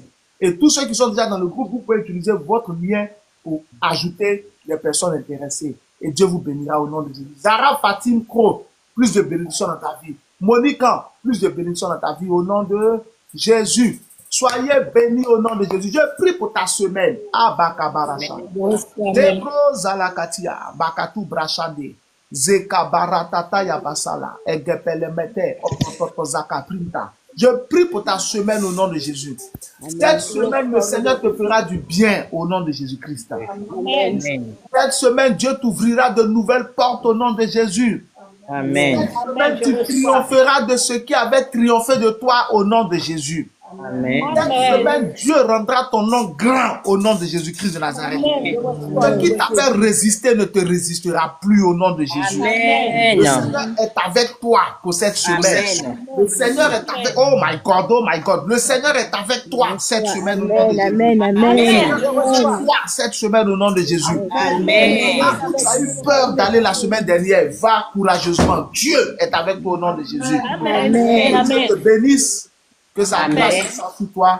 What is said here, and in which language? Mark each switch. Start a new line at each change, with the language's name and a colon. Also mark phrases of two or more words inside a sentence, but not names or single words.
French: Et tous ceux qui sont déjà dans le groupe, vous pouvez utiliser votre lien pour ajouter les personnes intéressées. Et Dieu vous bénira au nom de Jésus. Zara Fatim Kro, plus de bénédictions dans ta vie. Monica, plus de bénédictions dans ta vie au nom de Jésus. Soyez bénis au nom de Jésus. Je prie pour ta semaine. Abakabarasha. Debro Zalakatia. Bakatu Brachade. Zekabaratata Yabasala. Egepelemete. Opotozaka Printa. Je prie pour ta semaine au nom de Jésus. Cette semaine, le Seigneur te fera du bien au nom de Jésus-Christ. Amen. Cette semaine, Dieu t'ouvrira de nouvelles portes au nom de Jésus. Amen. Cette semaine, tu triompheras de ce qui avait triomphé de toi au nom de Jésus. Amen. Cette semaine, Dieu rendra ton nom grand au nom de Jésus-Christ de Nazareth. Ce qui t'a fait résister ne te résistera plus au nom de Jésus. Amen. Le Seigneur est avec toi pour cette semaine. Amen. Le Seigneur est avec...
English: Oh my God.
French: Le Seigneur est avec toi cette semaine au nom de Jésus. Amen, amen, Le amen. Seigneur est avec toi cette semaine au nom de Jésus. Amen. Tu as eu peur d'aller la semaine dernière. Va courageusement. Dieu est avec toi au nom de Jésus. Amen. Que Dieu te bénisse. Que sa grâce soit sur toi.